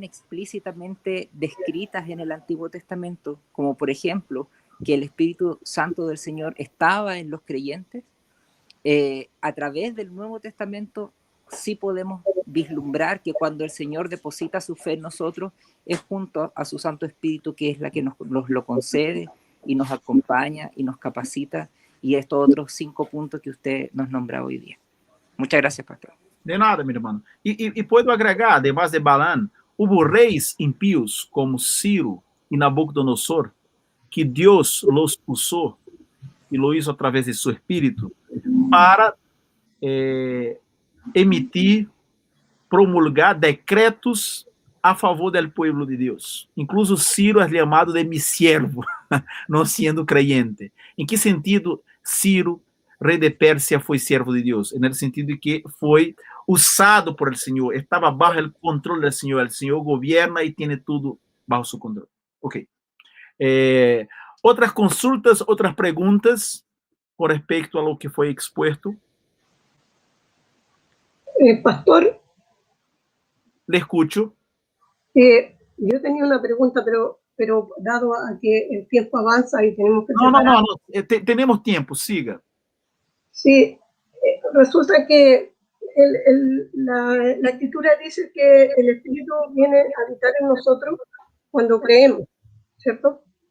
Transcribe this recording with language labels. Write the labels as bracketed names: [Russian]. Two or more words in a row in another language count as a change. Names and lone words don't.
[Spanish] explícitamente descritas en el Antiguo Testamento, como por ejemplo que el Espíritu Santo del Señor estaba en los creyentes, a través del Nuevo Testamento sí podemos vislumbrar que cuando el Señor deposita su fe en nosotros es junto a su Santo Espíritu, que es la que nos lo concede y nos acompaña y nos capacita, y estos otros 5 puntos que usted nos nombra hoy día. Muchas gracias, pastor. De nada, [Portuguese] meu irmão. [Spanish] E puedo agregar, además de Balaam, hubo reis impíos como Ciro e Nabucodonosor, que Deus los usou e lo hizo a través de su espírito para emitir, promulgar decretos a favor del pueblo de Deus. [Portuguese] Incluso Ciro é chamado de [Spanish] mi siervo, [Portuguese] não sendo creyente. Em que sentido Ciro, rei de Pérsia, foi servo de Deus? No sentido de que foi usado por el Senhor, estava [Spanish] bajo el [Portuguese] controle del Senhor. El Senhor governa e tem tudo [Spanish] bajo su [Portuguese] controle. Ok. Outras consultas, outras perguntas com respeito a [Spanish] lo que [Portuguese] foi expuesto? [Spanish] Pastor, Le escucho. yo tenía una pregunta, pero dado a que el tiempo avanza y tenemos que... No. Tenemos tiempo, siga. Sí, resulta que la Escritura dice que el Espíritu viene a habitar en nosotros cuando creemos, ¿cierto?